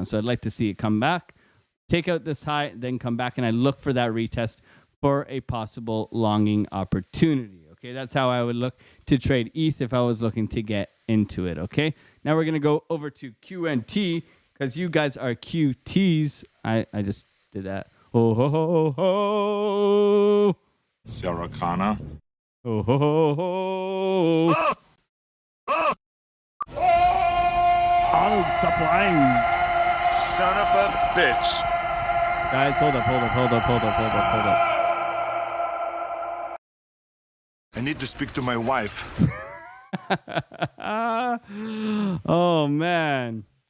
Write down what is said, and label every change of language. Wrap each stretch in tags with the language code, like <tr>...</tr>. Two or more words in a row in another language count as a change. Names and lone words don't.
<en>So I'd like to see it come back, take out this high, then come back, and I look for that retest for a possible longing opportunity. Okay, that's how I would look to trade ETH if I was looking to get into it. Okay, now we're going to go over to QNT because you guys are QTs. I just did that. Oh, ho, ho, ho. Saracana. Oh, ho, ho, ho. Oh, stop lying. Son of a bitch. Guys, hold up. I need to speak to my wife. Oh, man.</en>